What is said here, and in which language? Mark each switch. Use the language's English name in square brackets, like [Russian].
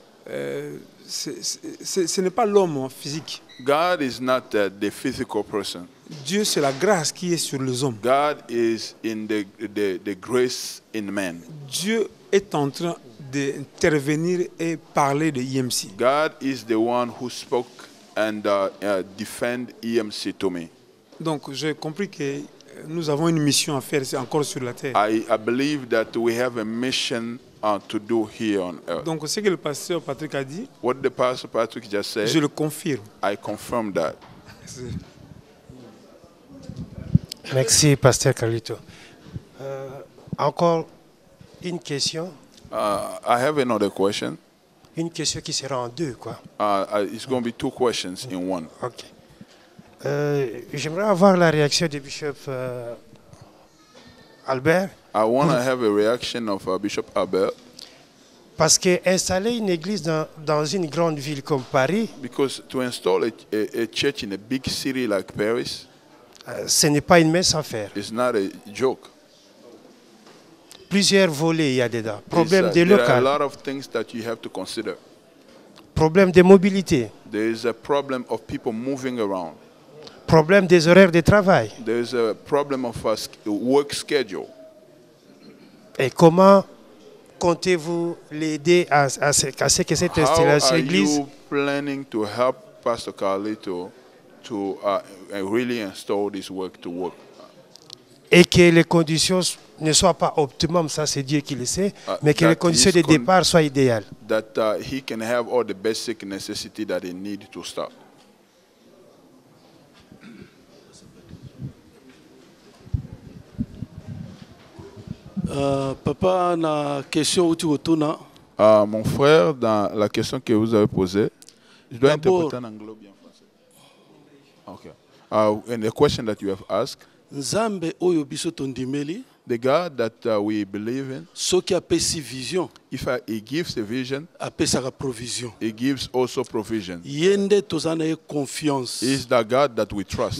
[French] ce n'est pas l'homme physique. [English] God is not the physical person. [French] Dieu, c'est la grâce qui est sur les hommes. [English] God is in the grace in man. [French] Dieu est en train d'intervenir et parler de IMC. [English] God is the one who spoke and defend EMC to me. [French] Donc, j'ai compris que nous avons une mission à faire encore sur la terre. [English] I believe that we have a mission to do here on earth. [French] Donc, ce que le pasteur Patrick a dit, [English] what the pastor Patrick just said, [French] je le confirme. [English] I confirm that. [French] Merci, pasteur Carlito. Encore une question. [English] I have another question. [French] Une question qui sera en deux, quoi. [English] It's going to be two questions in one. Ok. [French] J'aimerais avoir la réaction du bishop Albert. [English] I want to have a reaction of Bishop Albert. [French] Parce que installer une église dans une grande ville comme Paris, [English] because to install a church in a big city like Paris, [French] ce n'est pas une mince affaire. [English] It's not a joke. [French] Plusieurs volets il y a dedans. Problème de [English] there are a [French] local. [English] lot of things that you have to consider. [French] Problème de mobilité. [English] There is a problem of people moving around. [French] Problème des horaires de travail. [English] There is a problem of work schedule. [French] Et comment comptez-vous l'aider à ce que cette installation église [English] How are you planning to help Pastor Carlito to really install this work to work? [French] et que les conditions ne soient pas optimum, ça c'est Dieu qui le sait, mais que les conditions de départ soient idéales. [English] That he can have all the basic necessity that he need to start. [French] Papa, na question où tu retournes. Mon frère, dans la question que vous avez posée, je dois interpréter en anglais ou bien en français. [English] Okay. And the question that you have asked, [Lingala] Nzambe oyo biso tondimeli, [English] the God that we believe in, [Lingala] soki apesi vision, [English] if he gives a vision, [Lingala] apesaka provision. [English] he gives also provision. [Lingala] Yende tozana ye confiance. [English] He is the God that we trust.